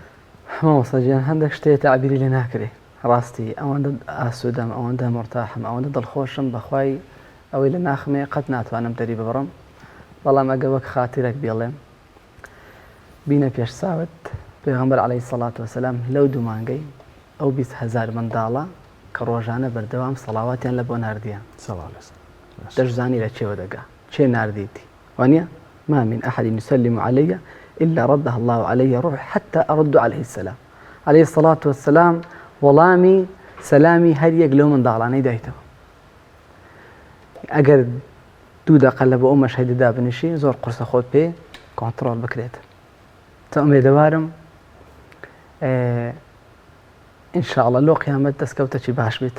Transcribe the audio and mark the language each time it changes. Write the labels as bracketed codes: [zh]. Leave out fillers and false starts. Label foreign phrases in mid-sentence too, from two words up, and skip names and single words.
[ckb] مامۆستاجیان هەندێک شتێک تەعبیری لێ ناکرێ ڕاستی ئەوەندە ئاسوودەم ئەوەندە مرتاحم ئەوەندە دڵخۆشم بەخوای ئەوەی لە ناخمێ قەت ناتوانم دەری ببڕم بەڵام ئەگە وەک خاتیرێک بێڵێم بینە پێش ساوت پێغەمبەر [ar] عەلەیهی سەڵات وەسەلام [ckb] لەو دوو مانگەی ئەو 20,000 منداڵە کە ڕۆژانە بەردەوام سەڵاواتیان لە بۆ ناردیان دەشزانی لە چێوە دەگا چێ ناردیتی وانە [ar] ما من أحد يسلم علي إلا رده الله علي روح حتى أرد عليه السلام عليه الصلاة والسلام [ckb] وڵامی سەلامی هەر یەک لەو منداڵانەی دایتەوە ئەگەر دوو دەقە لە بۆ ئەو مەشهیدەدا بنیشی زۆر قورسە خۆت پێ کۆنتڕۆڵ بکرێت تا ئومێدەوارم ئینشاءڵڵا لۆ قیامەت دەستکەوتەکی باش بیت